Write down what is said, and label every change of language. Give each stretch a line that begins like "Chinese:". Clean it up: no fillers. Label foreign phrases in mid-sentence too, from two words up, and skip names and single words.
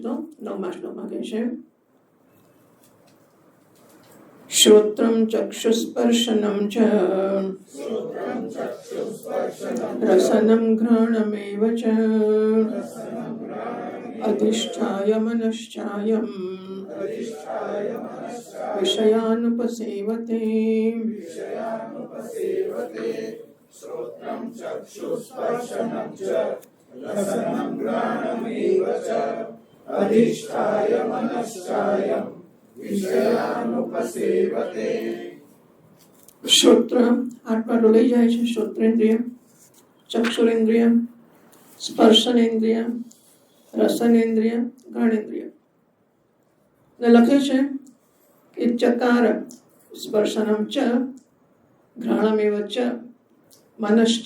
Gujarati: તો 9મા શ્લોકમાં કહે છે
Sanskrit: શ્રોત્રમ ચક્ષુસ્પર્શનમ ચ રસનમ ઘ્રાણમેવ ચ અધિષ્ઠાય મનશ્ચાયમ વિષયાનુપસેવતે. શ્રોત્રમ ચક્ષુસ્પર્શનમ ચ રસનમ ઘ્રાણમેવ ચ अधिष्ठाय मनश्चाय विषयानुपसेवते।
Gujarati: શ્રોત્ર આત્મા ડોલાઈ જાય છે.
Sanskrit: શ્રોત્રેન્દ્રિય, ચક્ષુરેન્દ્રિય, સ્પર્શનેન્દ્રિય, રસનેન્દ્રિય, ઘ્રાણેન્દ્રિય.
Gujarati: ને લખે છે કે
Sanskrit: ચકાર સ્પર્શનમ ચ ઘ્રાણમેવ ચ મનશ્ચ.